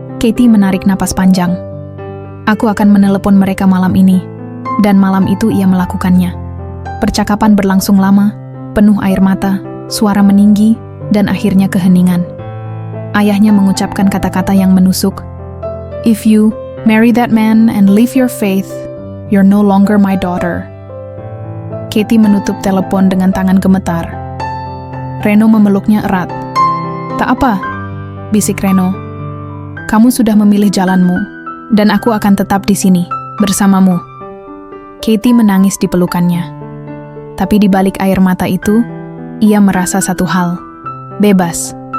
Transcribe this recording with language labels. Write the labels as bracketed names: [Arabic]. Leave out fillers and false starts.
[Indonesian] Katie menarik napas panjang. "Aku akan menelepon mereka malam ini." Dan malam itu ia melakukannya. Percakapan berlangsung lama, penuh air mata, suara meninggi, dan akhirnya keheningan. Ayahnya mengucapkan kata-kata yang menusuk. [English] "If you marry that man and leave your faith, you're no longer my daughter." [Indonesian] Katie menutup telepon dengan tangan gemetar. Reno memeluknya erat. "Tak apa," bisik Reno. "Kamu sudah memilih jalanmu, dan aku akan tetap di sini, bersamamu." Katie menangis di pelukannya. Tapi di balik air mata itu, ia merasa satu hal. Bebas.